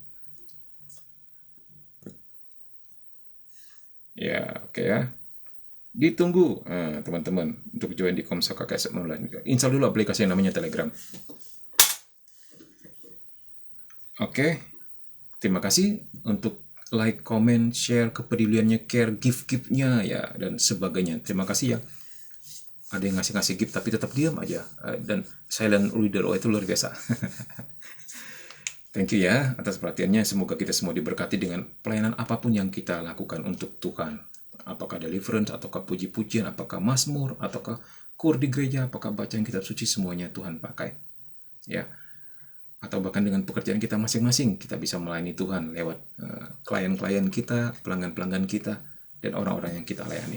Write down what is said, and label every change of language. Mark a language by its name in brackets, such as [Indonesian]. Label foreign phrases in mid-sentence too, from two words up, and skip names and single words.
[Indonesian] Ya, oke ya. Ditunggu teman-teman untuk join di Komsa KKSM Online. Install dulu aplikasi yang namanya Telegram. Oke. Terima kasih untuk like, comment, share, kepeduliannya, care, gift-giftnya ya dan sebagainya. Terima kasih ya. Ada yang ngasih-ngasih gift tapi tetap diam aja. Dan silent reader, itu luar biasa. [English] Thank you [Indonesian] ya atas perhatiannya. Semoga kita semua diberkati dengan pelayanan apapun yang kita lakukan untuk Tuhan. Apakah deliverance, ataukah puji-pujian, apakah mazmur, ataukah kur di gereja, apakah bacaan kitab suci, semuanya Tuhan pakai. Ya. Atau bahkan dengan pekerjaan kita masing-masing, kita bisa melayani Tuhan lewat klien-klien kita, pelanggan-pelanggan kita, dan orang-orang yang kita layani.